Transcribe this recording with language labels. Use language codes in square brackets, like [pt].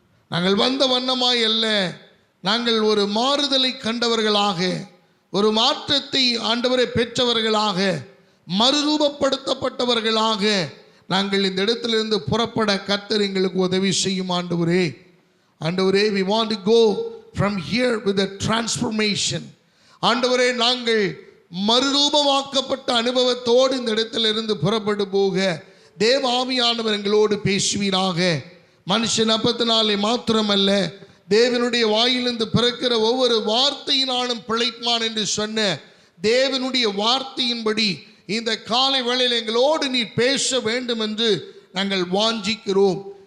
[ta] நாங்கள் வந்த வண்ணமாய் அல்ல, நாங்கள் ஒரு மாறுதலை கண்டவர்களாக, ஒரு மாற்றத்தை ஆண்டவரை பெற்றவர்களாக, மறுரூபப்படுத்தப்பட்டவர்களாக நாங்கள் இந்த இடத்திலிருந்து புறப்பட கர்த்தர் எங்களுக்கு உதவி செய்யும். ஆண்டவரே, [en] we want to go from here with a transformation. [ta] ஆண்டவரே, நாங்கள் மறுரூபமாக்கப்பட்ட அனுபவத்தோடு இந்த இடத்திலிருந்து புறப்பட்டு போக தேவ ஆவியானவர் எங்களோடு பேசுவீராக. மனுஷன் அப்பத்தினாலே மாத்திரமல்ல, தேவனுடைய வாயிலிருந்து பிறக்கிற ஒவ்வொரு வார்த்தையினாலும் பிழைப்பான் என்று சொன்ன தேவனுடைய வார்த்தையின்படி இந்த காலை வேளையில் எங்களோடு நீர் பேச வேண்டும் என்று நாங்கள் வாஞ்சிக்கிறோம்.